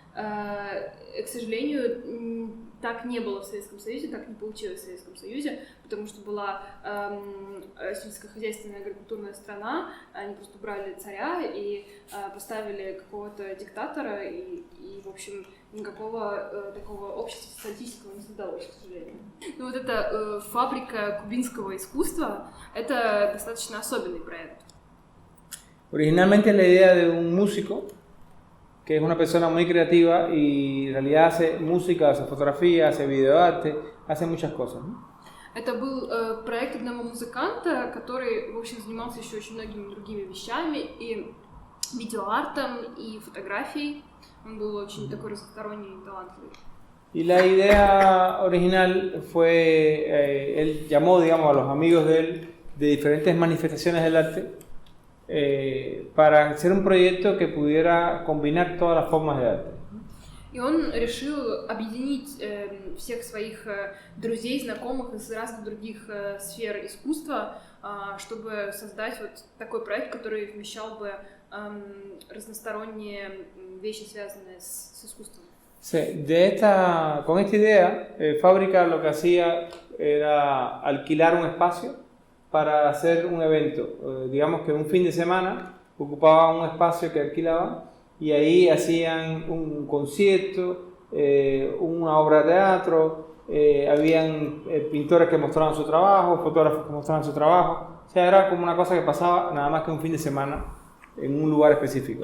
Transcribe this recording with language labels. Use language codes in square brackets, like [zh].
[ru] К сожалению, так не было в Советском Союзе, так не получилось в Советском Союзе, потому что была сельскохозяйственная агрокультурная страна, они просто брали царя и поставили какого-то диктатора, и в общем, никакого такого общества социалистического не создалось, к сожалению. Но вот эта фабрика кубинского искусства — это достаточно особенный проект. [es] Originalmente la idea de un músico que es una persona muy creativa y en realidad hace música, hace fotografía, hace videoarte, hace muchas cosas, ¿no? [ru] Это был проект одного музыканта, который, в общем, занимался еще очень многими другими вещами, и видеоартом, и фотографией. Он был очень такой разносторонний и талантливый. [es] Y la idea original fue, él llamó, digamos, a los amigos de él de diferentes manifestaciones del arte para hacer un proyecto que pudiera combinar todas las formas de arte. [ru] И он решил объединить всех своих друзей, знакомых из разных других сфер искусства, чтобы создать вот такой проект, который вмещал бы разносторонние вещи, связанные с искусством. [es] Sí, con esta idea, Fábrica lo que hacía era alquilar un espacio para hacer un evento. Digamos que un fin de semana ocupaba un espacio que alquilaban y ahí hacían un concierto, una obra de teatro, habían pintores que mostraban su trabajo, fotógrafos que mostraban su trabajo. O sea, era como una cosa que pasaba nada más que un fin de semana en un lugar específico.